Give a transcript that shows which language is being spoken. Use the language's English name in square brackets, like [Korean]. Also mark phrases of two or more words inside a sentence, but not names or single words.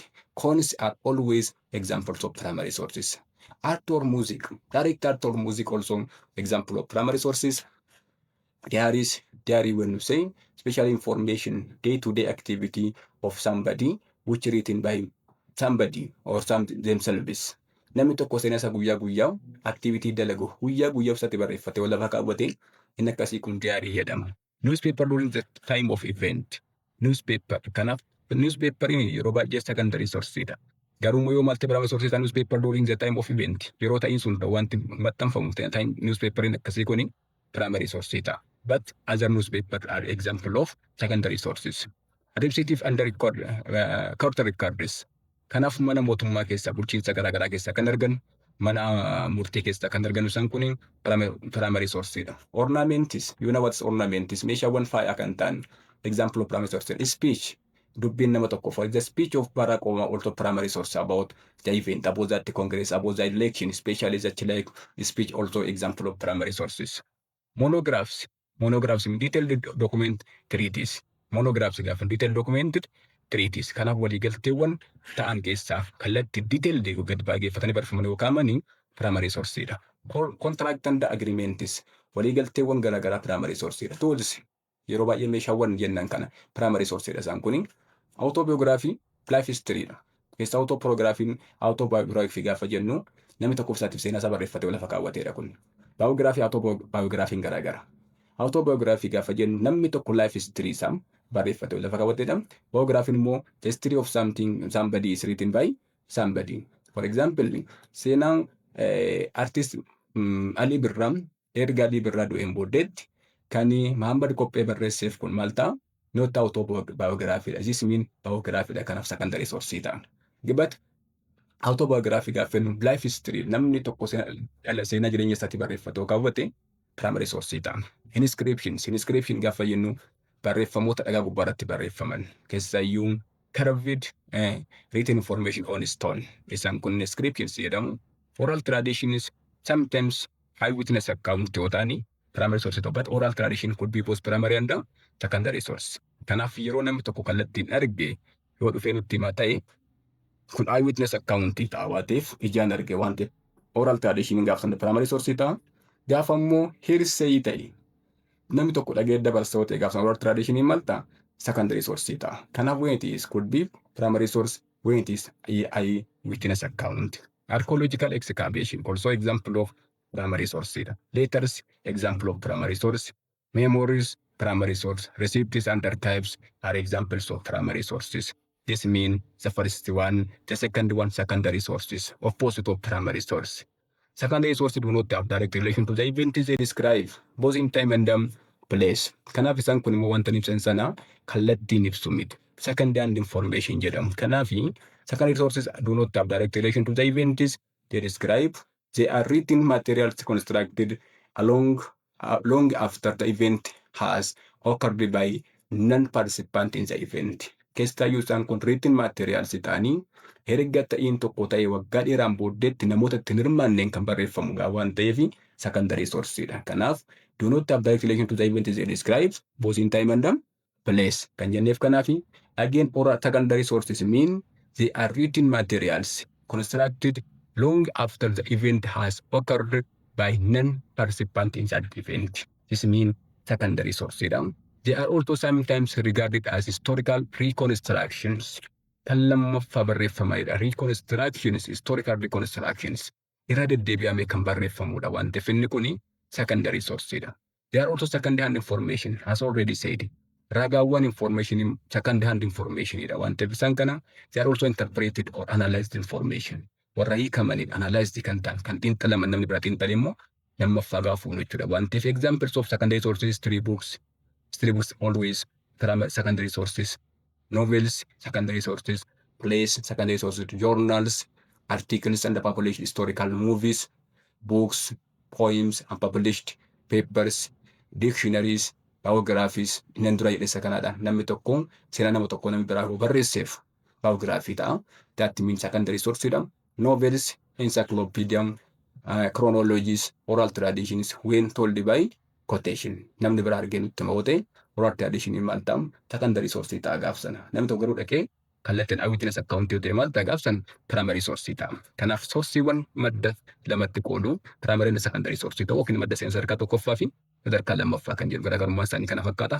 [English] Coins are always examples of primary sources. Art or music, direct art or music also example of primary sources. Diary when you say special information, day-to-day activity of somebody which written by somebody or some themselves. [Oromo] Namni tokko seenaa isaa guyyaa guyyaa activity dalagu guyyaa guyyaa isaatti barreeffate wal lafa kaawwate inni akkasii kun diyaarii jedhama. [English] Newspaper during the time of event. [Oromo] Newspaper kanaaf newspaperiin yeroo baay'ee [English] secondary sourceidha. [Oromo] Garuu yoo malte [English] primary source [Oromo] isaa [English] newspaper during the time of event [Oromo] yeroo ta'iin sun wanti maxxanfamu ta'in newspaperiin akkasii kuni [English] primary sourceidha. But other newspapers are example of secondary sources. Administrative and court records. [Oromo] Kanaaf mana mootummaa keessa bulchiinsa garaagaraa keessa kan argan mana murtii keessa kan argan isaan kun [English] primary sourceidha. Ornaments, you know what's ornaments? [Oromo] Meeshaawwan faayaa kan ta'an [English] example of primary source. Speech, [Oromo] dubbiin nama tokko [English] for the speech of Barack Obama also primary source about the event, about that Congress, about the election, especially that like speech also example of primary sources. Monographs. Monographs in detailed document treaties. Monographs gaafa detailed documented treaties. [Oromo] Kanaaf waliigalteewwan ta'an keessaaf kallattii detailed gad baay'eeffatanii barreeffamanii yookaan [English] primary sourceidha. Contract and agreements [Oromo] waliigalteewwan garaagaraa [English] primary sourceidha. [Oromo] Tools yeroo baay'ee meeshaawwan jennan kana [English] primary sourceidha [Oromo] isaan kuni. Autobiography, [English] life historyidha. [Oromo] Keessa autobiography gaafa jennu namni tokko isaatiif seenaa isaa barreeffatee lafa kaawwateedha kun. [English] Biography, autobiography [Oromo] garaagara. Autobiography gaafa jennu namni tokko [English] life history [Oromo] isaa barreeffatee lafa kaawwateedha. [English] Biography immoo the history of somebody is written by somebody. For example, [Oromo] seenaan artist Ali Birraa erga Ali Birraa du'een booddeetti kan Mahammad Kophee barreesseef kun maal ta'a? [English] Not autobiography. This mean biography kanaaf secondary source ta'a. But autobiography [Oromo] gaafa jennu [English] life history [Oromo] namni tokko seenaa jireenya isaatti barreeffatee kaawwate [English] primary source [Oromo] ta'a. Inscription gaafa jennu barreeffamoota dhagaa gubbaarratti barreeffaman keessaayyuu [English] carved written information on stone. [Oromo] Isaan kun inscriptions jedhamu. [English] Oral traditions sometimes eyewitness account [Oromo] yoo ta'ani [English] primary source ta'u, but oral tradition could be both primary and secondary source. [Oromo] Kanaaf yeroo namni tokko kallattiin arge yoo dhufee nutti himaa ta'e kun [English] eyewitness account [Oromo] ta'a waan ta'eef ijaan arge waan ta'eef [English] oral tradition [Oromo] gaafa [English] primary source [Oromo] ta'a. Gaafa immoo hearsay ta'e namni tokko dhagee dabarsa yoo ta'e gaafa [English] oral tradition [Oromo] maal ta'a [English] secondary source [Oromo] ta'a. [English] Kanaaf when it is could be primary source, when it is eyewitness account. Archaeological excavation also example of primary source. Letters example of primary source. Memories primary source. Receipts and archives are examples of primary sources. This means the first one, the second one secondary sources, opposite of primary source. Secondary sources do not have direct relation to the events they describe, both in time and place. [Oromo] Kanaaf isaan kun immoo wanta ibsan sana kallattiin ibsu miti. [English] Secondary information jedhamu. Kanaaf secondary sources do not have direct relation to the events they describe. They are written materials constructed long after the event has occurred by non-participant in the event. [Oromo] Keessaayyuu isaan kun [English] written materials [Oromo] ta'anii erga ta'iin tokko ta'e waggaa dheeraan booddeetti namoota itti hirmaanneen kan barreeffamu waan ta'eef [English] secondary sourceidha. Kanaaf do not have direct relation to the event they describe, both in time and place. [Oromo] Kan jenneef kanaaf [English] again oral secondary sources mean they are written materials constructed long after the event has occurred by non-participant in that event. This means secondary source. They are also sometimes regarded as historical reconstructions. [Oromo] Kan lammaffaa barreeffamaadha. [English] Reconstructions, historical reconstructions. [Oromo] Irra deddeebi'amee kan barreeffamudha waan ta'eef inni kuni [English] secondary source. They are also second-hand information, as already said. Ragaawwan information, second-hand information [Oromo] waan ta'eef isaan kana [English] they are also interpreted or analyzed information. [Oromo] Warra hiikamanii [English] analyzed [Oromo] kan ta'an kan xiinxalaman namni biraa xiinxale immoo lammaffaa gaafuun jechuudha waan ta'eef [English] examples of secondary sources history books always secondary sources, novels secondary sources, plays secondary sources, journals, articles and published historical movies, books, poems and published papers dictionaries, biographies, [Oromo] inni dura jedhe isa kanaadha. Namni tokko seenaa nama tokko namni biraa barreesseef biography ta'a. [English] That means secondary source dha. Novels, encyclopedia, chronologies, oral traditions when told by quotation. [Oromo] Namni biraa argee nutti himate [English] oral tradition [Oromo] maal ta'a? [English] Secondary source [Oromo] ta'a gaaf sana. Namni tokko garuu dhaqee kallattiin [English] eyewitness account [Oromo] yoo ta'e maal ta'a gaaf sana? [English] Primary source ta'a. [Oromo] Kanaaf sourceewwan madda lamatti qoodu [English] primary and secondary source [Oromo] ta'u yookiin madda seensa sadarkaa tokkoffaa fi sadarkaa lammaffaa kan jedhu garaagarummaa isaanii kana fakkaata.